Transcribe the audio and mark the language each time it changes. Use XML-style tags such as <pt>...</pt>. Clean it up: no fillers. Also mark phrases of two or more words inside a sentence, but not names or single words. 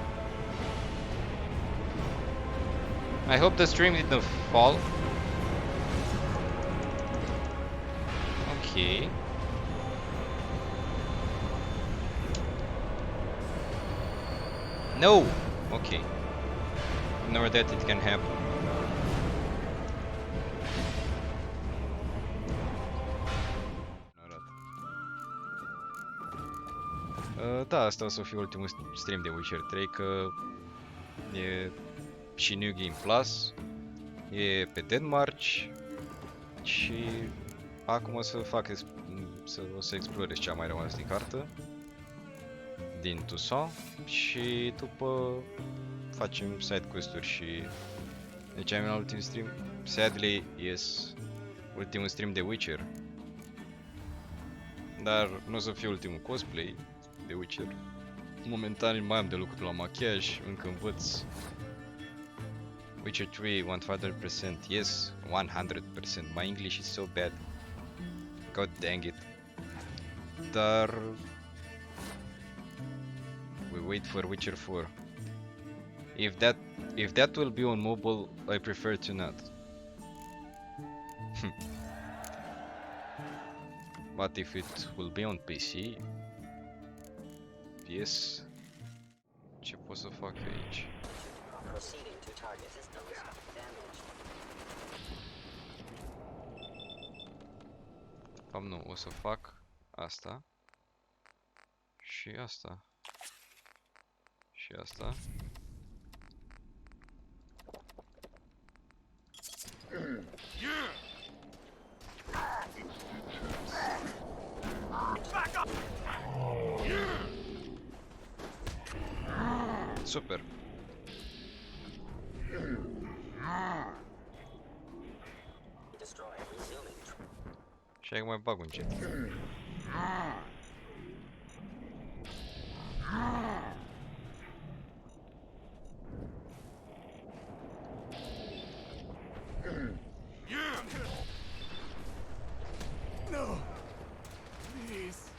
<en>I hope the stream didn't fall. Okay. No! Okay. Ignore that, it can happen.</en> <ro>Da, asta o să fie ultimul stream de Witcher 3, că e și New Game Plus, e pe Denmark și acum o să fac o să explorez ce a mai rămas din cartă, din Toussaint, și după facem</ro> <en>side quest-uri</en> <ro>și deci am un ultim stream.</ro> <en>Sadly, yes,</en> <ro>ultimul stream de Witcher. Dar nu o să fie ultimul cosplay de Witcher. Momentan mai am de lucru la machiaj, încă învăț. Witcher 3, 100%,</ro> <en>yes, 100%. My English is so bad. God dang it. Dar we wait for Witcher 4. If that will be on mobile, I prefer to not. But if it will be on PC, yes.</en> <ro>Ce pot să fac aici?</ro> <en>Proceeding to target systems. Damage.</en> <ro>Cam nu, o să fac asta. Și asta. Și asta. Super.</ro> <en>Destroy. Resuming.</en> <ro>Și acum mai bag un cet.</ro> <en>No. Please.</en>